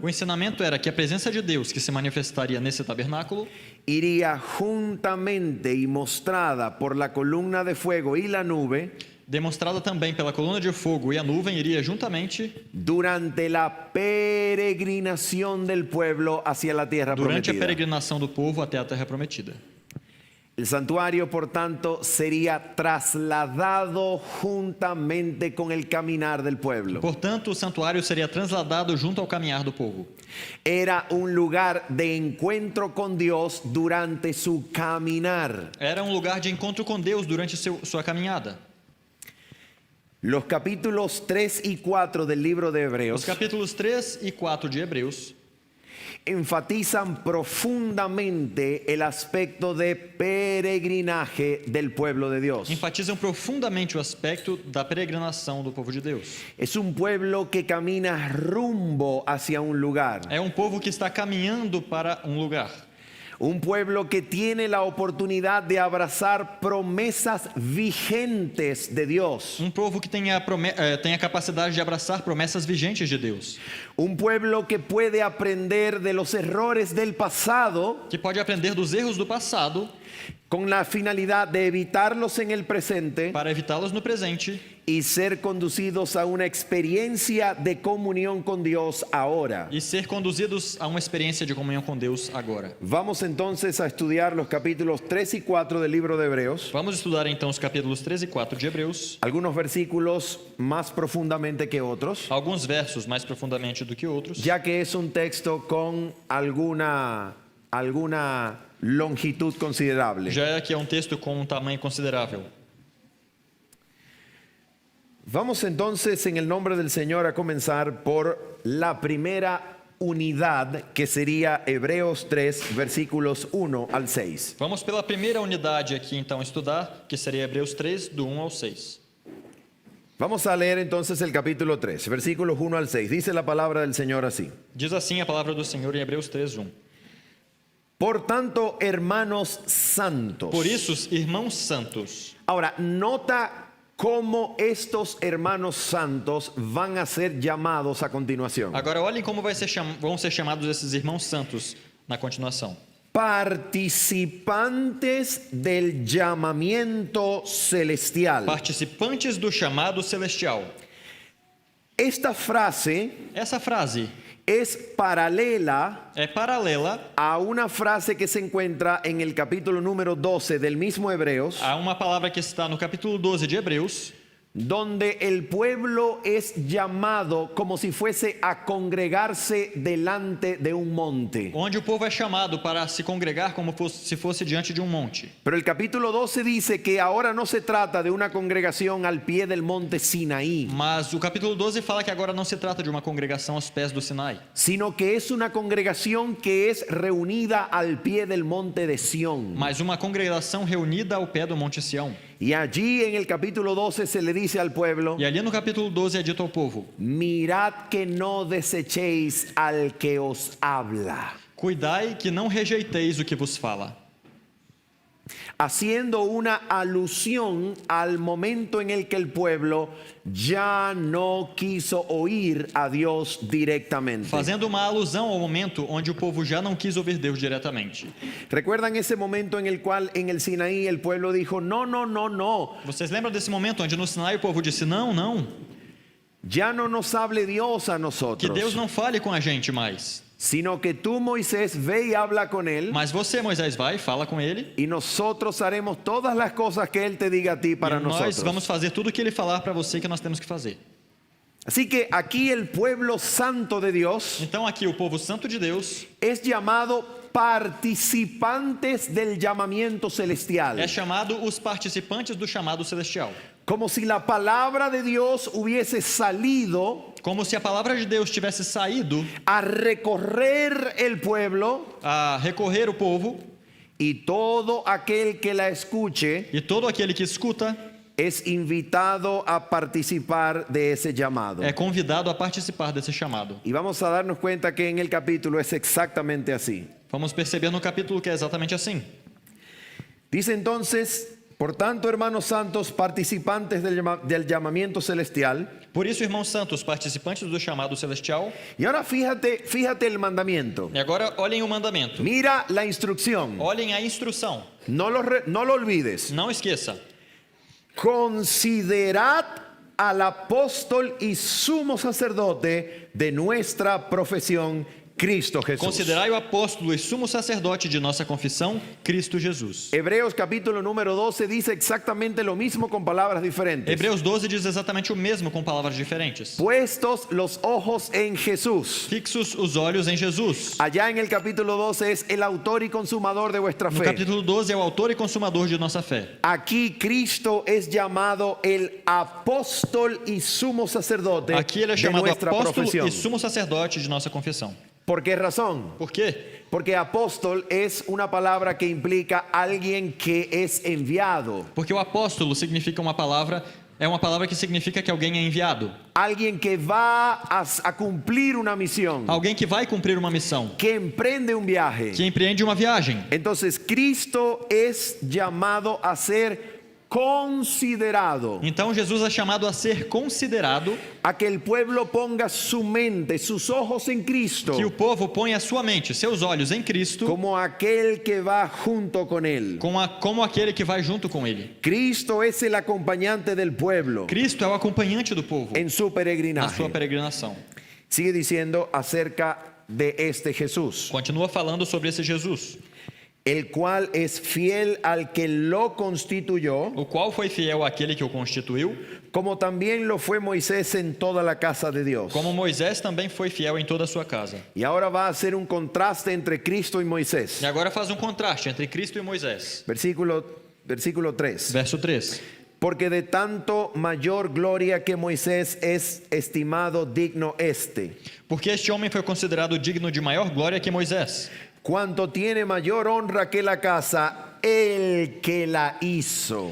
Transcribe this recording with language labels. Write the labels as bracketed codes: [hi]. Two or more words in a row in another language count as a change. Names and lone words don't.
[pt] O ensinamento era que a presença de Deus que se manifestaria nesse tabernáculo [es] iría juntamente y mostrada por la columna de fuego y la nube [pt] demonstrada também pela coluna de fogo e a nuvem, iria juntamente [es] durante la peregrinación del pueblo hacia la tierra [pt] durante a [es] prometida. [pt] peregrinação do povo até a terra prometida. [es] El santuario, por tanto, sería trasladado juntamente con el caminar del pueblo. [pt] Portanto, o santuário seria trasladado junto ao caminhar do povo. [es] Era un lugar de encuentro con Dios durante su caminar. [pt] Era lugar de encontro com Deus durante sua caminhada. [es] Los capítulos 3 y 4 del libro de [pt] Os [es] Hebreos [pt] capítulos 3 e 4 de Hebreus [es] enfatizan profundamente el aspecto de peregrinaje del pueblo de Dios. [pt] enfatizam profundamente o aspecto da peregrinação do povo de Deus. [es] Es un pueblo que camina rumbo hacia un lugar. [pt] É povo que está caminhando para lugar. [es] Un pueblo que tiene la oportunidad de abrazar promesas vigentes de Dios. [pt] povo que tem a capacidade de abraçar promessas vigentes de Deus. [es] Un pueblo que puede aprender de los errores del pasado [pt] Que pode aprender dos erros do passado [es] con la finalidad de evitarlos en el presente [pt] para evitá-los no presente [es] y ser conducidos a una experiencia de comunión con Dios ahora. [pt] e ser conduzidos a uma experiência de comunhão com Deus agora. [es] Vamos entonces a estudiar los capítulos 3 y 4 del libro de Hebreos, [pt] Vamos estudar então os capítulos 3 e 4 de Hebreus, [es] algunos versículos más profundamente que otros, [pt] alguns versos mais profundamente do que outros, [es] ya que es un texto con alguna longitud considerable. [pt] já que é um texto com um tamanho considerável. [es] Vamos entonces en el nombre del Señor a comenzar por la primera unidad, que sería Hebreos 3, versículos 1 al 6. [pt] Vamos pela primeira unidade aqui então estudar, que seria Hebreus 3, do 1 ao 6. [es] Vamos a leer entonces el capítulo 3, versículos 1 al 6. Dice la palabra del Señor así. [pt] Diz assim a palavra do Senhor em Hebreus 3, 1. [es] Por tanto, hermanos santos. [pt] Por isso, irmãos santos. [es] Ahora, nota cómo estos hermanos santos van a ser llamados a continuación. [pt] Agora olhem como vão ser chamados esses irmãos santos na continuação. [es] Participantes del llamamiento celestial. [pt] Participantes do chamado celestial. [es] Esta frase [pt] Essa frase [es] es paralela [pt] é paralela [es] a una frase que se encuentra en el capítulo número 12 del mismo Hebreos, [pt] a uma palavra que está no capítulo 12 de Hebreus, [es] donde el pueblo es llamado como si fuese a congregarse delante de un monte. [pt] onde o povo é chamado para se congregar como se fosse diante de um monte. [es] Pero el capítulo 12 dice que ahora no se trata de una congregación al pie del monte Sinaí, [pt] Mas o capítulo 12 fala que agora não se trata de uma congregação aos pés do Sinai, [es] sino que es una congregación que es reunida al pie del monte de Sión. [pt] mas uma congregação reunida ao pé do Monte Sião. [es] Y allí en el capítulo 12 se le dice al pueblo: [pt] E ali no capítulo 12 é dito ao povo: [es] mirad que no desechéis al que os habla. [pt] cuidai que não rejeiteis o que vos fala. [es] Haciendo una alusión al momento en el que el pueblo ya no quiso oír a Dios directamente. [pt] Fazendo uma alusão ao momento onde o povo já não quis ouvir Deus diretamente. [es] ¿Recuerdan ese momento en el cual en el Sinaí el pueblo dijo: no, no, no, no, [pt] Vocês lembram desse momento onde no Sinai o povo disse: não, não, [es] ya no nos hable Dios a [pt] que [es] nosotros, [pt] Deus não fale com a gente mais. [es] sino que tú, Moisés, ve y habla con él, [pt] Mas você, Moisés, vai e fala com ele. [es] y nosotros haremos todas las cosas que él te diga a ti para [pt] E nós [es] nosotros. [pt] vamos fazer tudo o que ele falar para você que nós temos que fazer. [es] Así que aquí el pueblo santo de Dios [pt] Então aqui o povo santo de Deus [es] es llamado participantes del llamamiento celestial. [pt] é chamado os participantes do chamado celestial. [es] Como si la palabra de Dios hubiese salido [pt] Como se a palavra de Deus tivesse saído [es] a recorrer el pueblo, [pt] a recorrer o povo, [es] y todo aquel que la escuche [pt] e todo aquele que escuta [es] es invitado a participar de ese llamado. [pt] é convidado a participar desse chamado. [es] Y vamos a darnos cuenta que en el capítulo es exactamente así. [pt] Vamos perceber no capítulo que é exatamente assim. [es] Dice entonces: por tanto, hermanos santos, participantes del llamamiento celestial. [pt] Por isso, irmãos santos, participantes do chamado celestial. [es] Y ahora fíjate el mandamiento. [pt] E agora olhem o mandamento. [es] Mira la instrucción. [pt] Olhem a instrução. [es] No lo olvides. [pt] Não esqueça. [es] Considerad al apóstol y sumo sacerdote de nuestra profesión, Cristo Jesús. [pt] Considerai o apóstolo e sumo sacerdote de nossa confissão, Cristo Jesus. [es] Hebreos capítulo número 12 dice exactamente lo mismo con palabras diferentes. [pt] Hebreus 12 diz exatamente o mesmo com palavras diferentes. [es] Puestos los ojos en Jesús. [pt] Fixos os olhos em Jesus. [es] Allá en el capítulo 12 es el autor y consumador de vuestra [pt] No [es] fe. [pt] capítulo 12 é o autor e consumador de nossa fé. [es] Aquí Cristo es llamado el apóstol y sumo sacerdote [pt] Aqui ele é [es] de [pt] chamado [es] nuestra [pt] apóstolo [es] profesión. [pt] e sumo sacerdote de nossa confissão. [es] ¿Por qué razón? [pt] Por quê? [es] Porque apóstol es una palabra que implica alguien que es enviado. [pt] Porque o apóstolo significa uma palavra é uma palavra que significa que alguém é enviado. [es] Alguien que va a cumplir una misión, [pt] Alguém que vai cumprir uma missão, [es] que emprende un viaje. [pt] que empreende uma viagem. [es] Entonces Cristo es llamado a ser considerado, [pt] Então Jesus é chamado a ser considerado, [es] a que el pueblo ponga su mente, sus ojos en Cristo, [pt] que o povo põe a sua mente, seus olhos em Cristo, [es] como aquel que va junto con él. [pt] como aquele que vai junto com ele. [es] Cristo es el acompañante del pueblo [pt] Cristo é o acompanhante do povo [es] en su [pt] na sua [es] peregrinaje. [pt] peregrinação. [es] Sigue diciendo acerca de este Jesús, [pt] Continua falando sobre esse Jesus, [es] el cual es fiel al que lo constituyó, [pt] o qual foi fiel àquele que o constituiu, [es] como también lo fue Moisés en toda la casa de Dios. [pt] como Moisés também foi fiel em toda a sua casa. [es] Y ahora va a hacer un contraste entre Cristo y Moisés. [pt] E agora faz um contraste entre Cristo e Moisés. [es] Versículo 3. [pt] Verso 3. [es] Porque de tanto mayor gloria que Moisés es estimado digno este, [pt] Porque este homem foi considerado digno de maior glória que Moisés, [es] cuanto tiene mayor honra que la casa, el que la hizo.